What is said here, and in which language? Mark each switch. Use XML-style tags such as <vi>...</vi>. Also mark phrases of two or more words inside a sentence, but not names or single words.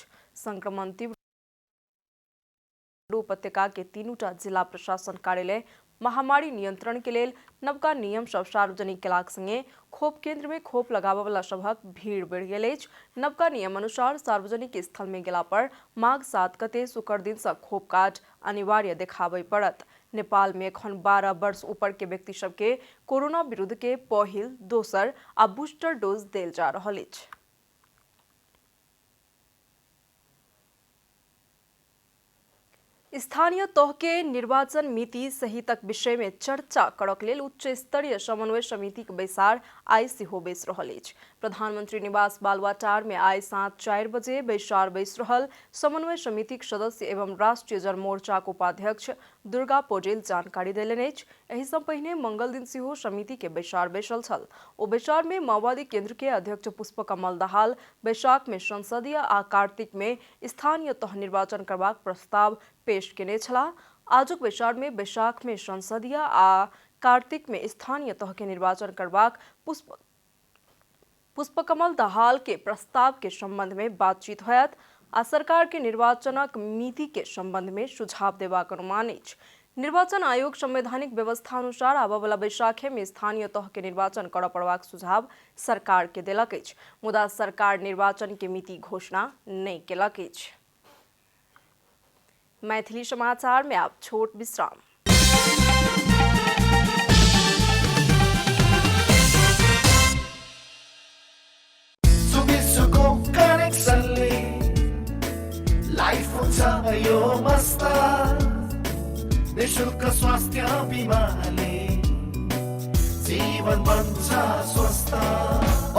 <mai>संक्रमण तीव्र उपत्यका के तीनूटा जिला प्रशासन कार्यालय महामारी नियंत्रण के लेल नवका नियम सब सार्वजनिक केलाक संगे खोप केंद्र में खोप लगाबयवला सभक भीड़ बढ़ि गेल अछि। नवका नियम अनुसार सार्वजनिक स्थल में गेला पर माघ 7 गते शुक्र दिन से खोप कार्ड अनिवार्य देखाबय पड़त। नेपाल में एखन 12 वर्ष ऊपर के व्यक्ति सबके कोरोना विरुद्ध के पहिल, दोसर आ बूस्टर डोज देल जा रहल अछि। स्थानीय तह के निर्वाचन मिति सहितक विषय में चर्चा करक लेल उच्च स्तरीय समन्वय समिति के बैसार आइ सेहो बैस रहल अछि। प्रधानमंत्री निवास बालुवाटार में आइ साँझ 4 बजे बैसार बैस रहल। समन्वय समिति के सदस्य एवं राष्ट्रीय जनमोर्चा के उपाध्यक्ष दुर्गा पौडेल जानकारी देलनि अछि। एहि सँ पहिने मंगल दिन सेहो समिति के बैसार बैसल छल। ओ बैसार में माओवादी केंद्र के अध्यक्ष पुष्पकमल दाहाल बैसाख में संसदीय आ कार्तिक में स्थानीय तह निर्वाचन करबाक प्रस्ताव पेश केने छलाह। आजुक बैसार में बैसाख में संसदीय आ कार्तिक में स्थानीय तह के निर्वाचन करबाक पुष्पकमल दाहाल के प्रस्ताव के संबंध में बातचीत होयत आ सरकार के निर्वाचनक मिति के संबंध में सुझाव देबाक अनुमान अछि। निर्वाचन आयोग संवैधानिक व्यवस्था अनुसार आबयवला बैसाखे में स्थानीय तह के निर्वाचन करऽ पड़बाक सुझाव सरकार के देलक अछि। मुदा सरकार निर्वाचन के मिति घोषणा नहीं केलक अछि। मैथिली समाचार में आप छोट विश्राम।</mai> <ne>लाइफ हुन्छ यो मस्त निशुल्क स्वास्थ्य बिमाले जीवन बन्छ स्वस्थ।</ne>